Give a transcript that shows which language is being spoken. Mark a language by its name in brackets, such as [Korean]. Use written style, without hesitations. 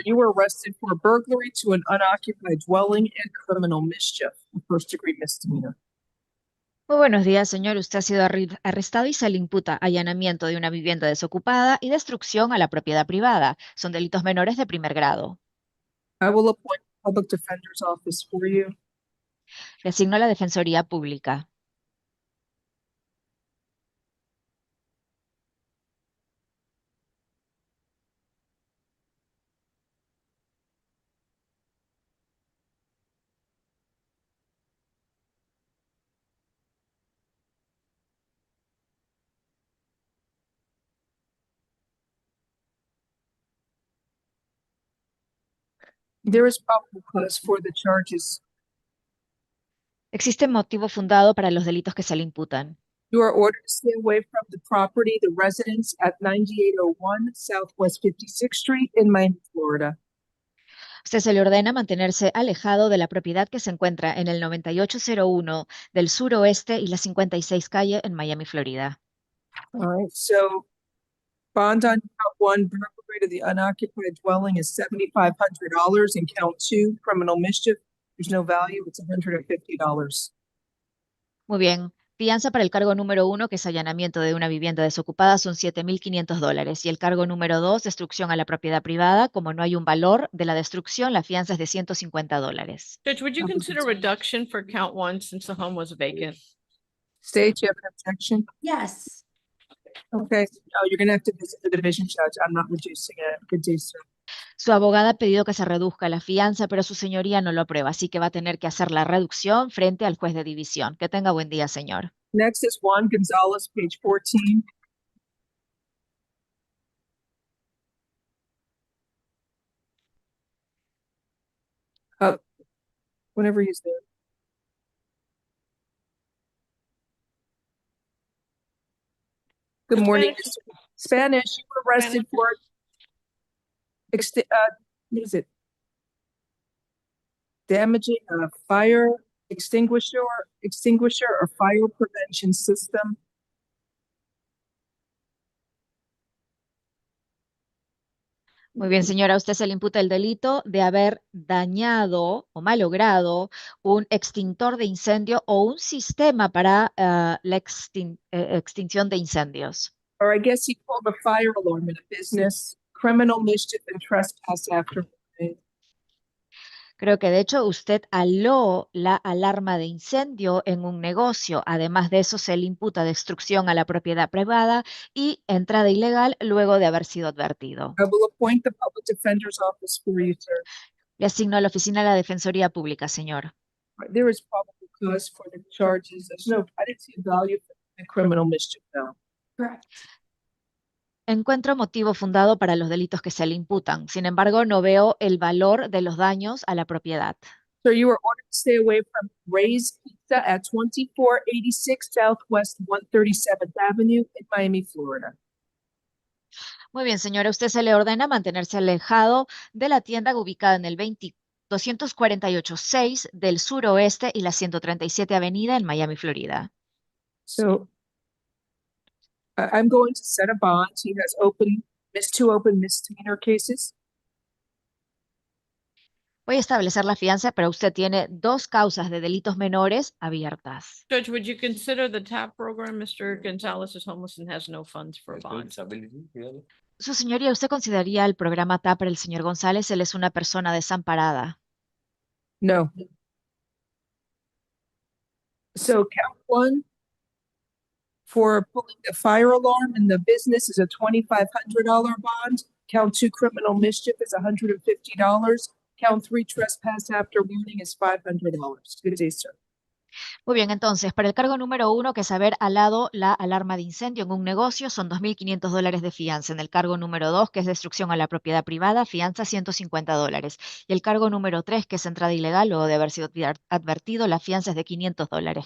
[English] You were arrested for burglary to an unoccupied dwelling and criminal mischief, a first-degree misdemeanor. [Spanish] Muy buenos días, señor. Usted ha sido arrestado y se le imputa allanamiento de una vivienda desocupada y destrucción a la propiedad privada. Son delitos menores de primer grado. [English] I will appoint a public defender's office for you. [Spanish] Le asigno a la Defensoría Pública. [English] There is probable cause for the charges. [Spanish] Existe motivo fundado para los delitos que se le imputan. [English] You are ordered to stay away from the property, the residence at 9801 Southwest 56th Street in Miami, Florida. [Spanish] Usted se le ordena mantenerse alejado de la propiedad que se encuentra en el 9801 del suroeste y la 56 calle en Miami, Florida. [English] All right, so bond on count 1, burglary to the unoccupied dwelling is $7,500. In count 2, criminal mischief, there's no value, it's $150. [Spanish] Muy bien. Fianza para el cargo número 1, que es allanamiento de una vivienda desocupada, son $7,500. Y el cargo número 2, destrucción a la propiedad privada, como no hay un valor de la destrucción, la fianza es de $150. [English] Judge, would you consider reduction for count 1 since the home was vacant? State, you have an objection? Yes. Okay, no, you're gonna have to visit the division judge. I'm not reducing it. Good day, sir. [Spanish] Su abogada ha pedido que se reduzca la fianza, pero su señoría no lo aprueba, así que va a tener que hacer la reducción frente al juez de división. Que tenga buen día, señor. [English] Next is Juan Gonzalez, page 14. Whenever he's there. Good morning, Mr. Spanish. You were arrested for what is it? Damaging a fire extinguisher or fire prevention system. [Spanish] Muy bien, señora, a usted se le imputa el delito de haber dañado o malogrado un extintor de incendio o un sistema para la extinción de incendios. [English] Or I guess he pulled a fire alarm in a business, criminal mischief and trespass after. [Spanish] Creo que de hecho usted aló la alarma de incendio en un negocio. Además de eso, se le imputa destrucción a la propiedad privada y entrada ilegal luego de haber sido advertido. [English] I will appoint the public defender's office for you, sir. [Spanish] Le asigno a la oficina de la Defensoría Pública, señor. [English] There is probable cause for the charges. There's no, I didn't see a value for And criminal mischief, no. Correct. [Spanish] Encuentro motivo fundado para los delitos que se le imputan. Sin embargo, no veo el valor de los daños a la propiedad. [English] So you are ordered to stay away from Ray's Pizza at 2486 Southwest 137th Avenue in Miami, Florida. [Spanish] Muy bien, señora, usted se le ordena mantenerse alejado de la tienda ubicada en el 248-6 del suroeste y la 137 Avenida en Miami, Florida. [English] So I'm going to set a bond. He has two open misdemeanor cases. [Spanish] Voy a establecer la fianza, pero usted tiene 2 causas de delitos menores abiertas. [English] Judge, would you consider the TAP program? Mr. Gonzalez is homeless and has no funds for a bond. [Spanish] Su señoría, ¿usted consideraría el programa TAP para el señor González? Él es una persona desamparada. [English] No. So count 1 for pulling the fire alarm in the business is a $2,500 bond. Count 2 criminal mischief is $150. Count 3 trespass after warning is $500. Good day, sir. [Spanish] Muy bien, entonces, para el cargo número 1, que es haber alado la alarma de incendio en un negocio, son $2,500 de fianza. En el cargo número 2, que es destrucción a la propiedad privada, fianza $150. Y el cargo número 3, que es entrada ilegal, luego de haber sido advertido, la fianza es de $500.